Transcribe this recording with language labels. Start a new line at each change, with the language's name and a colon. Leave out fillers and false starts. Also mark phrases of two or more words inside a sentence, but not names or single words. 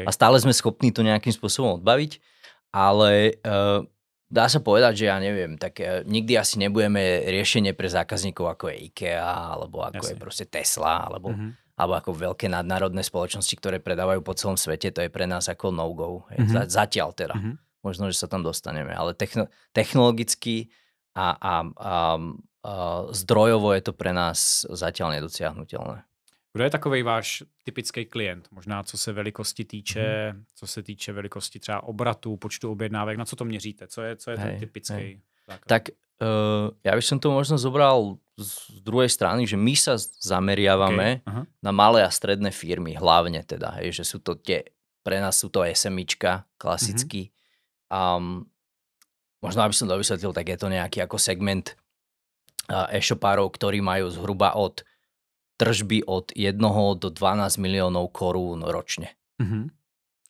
Slovak: A stále sme schopní to nejakým spôsobom odbaviť, ale dá sa povedať, že ja neviem, tak nikdy asi nebudeme riešenie pre zákazníkov ako je IKEA, alebo ako je proste Tesla, alebo ako veľké nadnárodné spoločnosti, ktoré predávajú po celom svete, to je pre nás ako no-go. Zatiaľ teda. Možno, že sa tam dostaneme, ale technologicky a zdrojovo je to pre nás zatiaľ nedosiahnutelné.
Czech: Kdo je takovej váš typický klient? Možná co se velikosti týče, co se týče velikosti třeba obratu, počtu objednávek, na co to měříte? Co je ten typický zákaz?
Slovak: Tak ja by som to možno zobral z druhej strany, že my sa zameriavame na malé a stredné firmy, hlavne teda, že sú to pre nás sú to SMIčka klasicky. Možno aby som to vysvetlil, tak je to nejaký ako segment e-shopárov, ktorí majú zhruba od tržby od 1 do 12 miliónov korún ročne.